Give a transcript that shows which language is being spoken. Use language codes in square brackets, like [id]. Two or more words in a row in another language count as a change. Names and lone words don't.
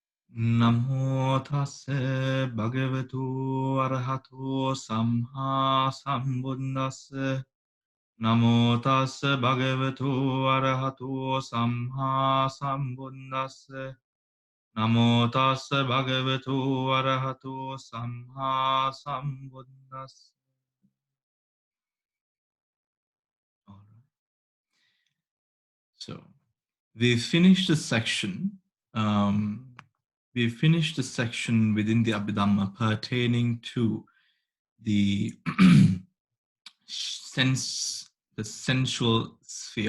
[pi] Namo tassa bhagavato arahato samma sambuddhassa. Namo tassa bhagavato arahato samma sambuddhassa. Namo tassa bhagavato arahato samma sambuddhassa. [en] All right. So we finished the section. We finished the section within the Abhidhamma pertaining to the the sensual sphere.